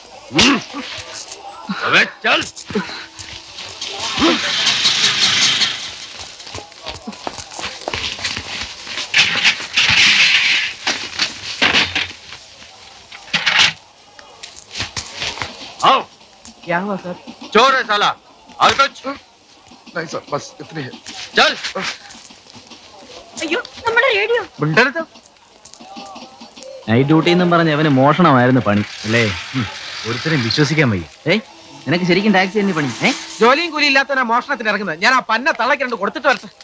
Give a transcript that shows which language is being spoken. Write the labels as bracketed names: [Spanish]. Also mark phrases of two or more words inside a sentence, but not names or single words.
[Hindi] अबे चल। आओ। क्या हुआ सर? चोर है साला। और कुछ? नहीं सर, बस इतनी है। चल। [Malayalam] അയ്യോ നമ്മുടെ റേഡിയോ. മിണ്ടരുത്. നൈറ്റ് ഡ്യൂട്ടി എന്നും പറഞ്ഞ് അവന് മോഷണമായിരുന്നു പണി അല്ലേ? ഒരുത്തരും വിശ്വസിക്കാൻ വയ്യ. ഏയ് നിനക്ക് ശരിക്കും ടാക്സി തന്നെ പണി? ജോലിയും കൂലി ഇല്ലാത്തവനാ മോഷണത്തിന് ഇറങ്ങുന്നത്. ഞാൻ ആ പന്ന തള്ളക്ക് രണ്ട് കൊടുത്തിട്ട് വരട്ടെ.